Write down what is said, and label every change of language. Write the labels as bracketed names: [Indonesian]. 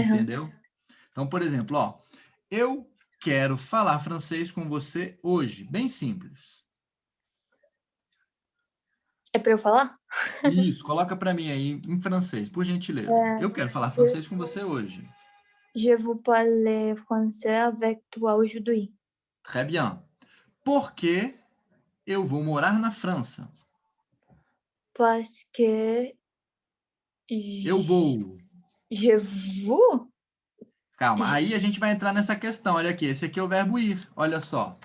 [Portuguese] entendeu? Então, por exemplo, ó, eu quero falar francês com você hoje, bem simples. É para eu falar? Isso, coloca para mim aí em francês, por gentileza. É, Eu quero falar francês com você hoje. [French] je vous parle français avec toi aujourd'hui. Très bien. [Portuguese] Por que eu vou morar na França? [French] Parce que [Portuguese] Eu vou. [French] je vous [Portuguese] Calma, [French] je- [Portuguese] aí a gente vai entrar nessa questão. Olha aqui, esse aqui é o verbo ir. Olha só.